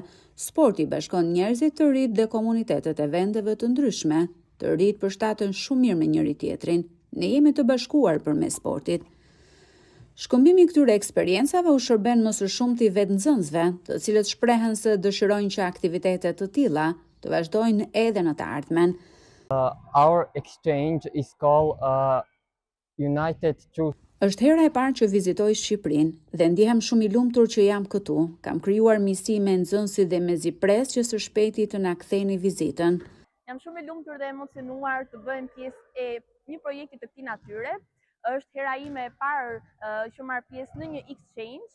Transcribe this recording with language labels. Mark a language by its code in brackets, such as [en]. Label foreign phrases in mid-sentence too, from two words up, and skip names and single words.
[sq] Sporti bashkon njerëzit të rinj dhe komunitetet e vendeve të ndryshme. Të rinjt përshtaten shumë mirë me njëri tjetrin. Ne jemi të bashkuar përmes sportit. Shkëmbimi i këtyre eksperiencave u shërben më së shumti vetë nxënësve, të cilët shprehen se dëshirojnë që aktivitete të tilla të vazhdojnë edhe në të ardhmen. [en] Our exchange is called United Truth. [sq] Është hera e parë që vizitoj Shqipërinë dhe ndihem shumë i lumtur që jam këtu. Kam krijuar miqësi me nxënësit dhe mezi pres që së shpejti të na ktheni vizitën. Jam shumë i lumtur dhe emocionuar të bëhem pjesë e një projekti të këtij natyre. Është hera ime e parë që marr pjesë në një exchange.